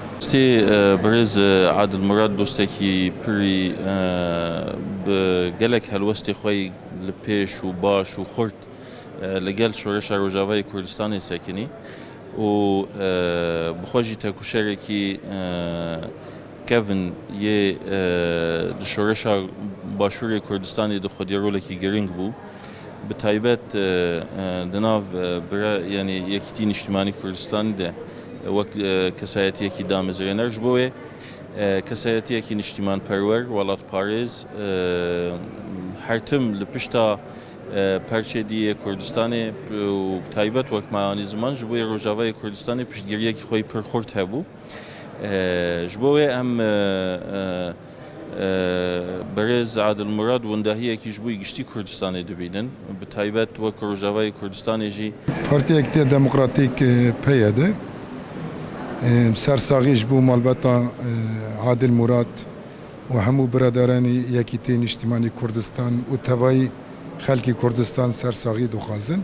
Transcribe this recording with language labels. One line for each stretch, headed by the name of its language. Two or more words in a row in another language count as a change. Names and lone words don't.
Kurdish: براستی برز عادل مراد دوستێکی پری گەلێک هەلوەستی خۆی لە پێش و باش و خورد لەگەل شۆڕشە ڕۆژاوای کوردستانی سەکنی و بخۆشی تەکوشەرێکی کەڤن یێ شۆڕشە باشووری کوردستانی دخۆدیێڕۆلێکی گرنگ بوو bi taybet di nav yani yekîtî niştimanî Kurdistanê de wek kesayetiyekî damezrêner ji bo wê kesayetiyekî niştimanperwer welatparêz her tim li pişta perçediyê Kurdistanê û bi taybet wek meyanî ziman ji bo yê Rojavayê Kurdistanê piştgiriyekî xwe pir xurt hebû ji bo wê em برز عادل مراد وندهیەکی ji bo giştî Kurdistanê dibînin bi taybet wek Rojavayê Kurdistanê jî Partiyek te demokratîk peye de sersaxî ji bo malbeta Adil Murad û hemû biraderanî Yekîtî Niştimanî Kurdistan û tevayî xelkî Kurdistan sersaxî dixwazin.